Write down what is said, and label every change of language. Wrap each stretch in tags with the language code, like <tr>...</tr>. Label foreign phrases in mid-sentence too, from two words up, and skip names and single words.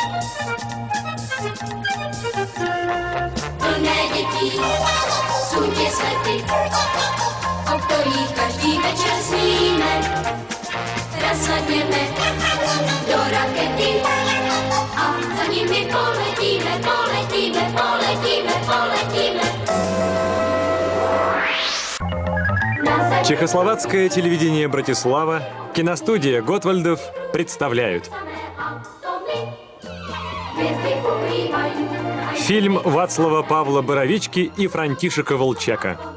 <cs>Plné dětí, jsou tě světy, o kterých každý večer sníme. Nasadněme do rakety a za nimi poletíme, poletíme, poletíme, poletíme.</cs> <ru>Чехословацкое телевидение «Братислава», киностудия Готвальдов представляют фильм Вацлава Павла Боровички и Франтишека Волчака.</ru>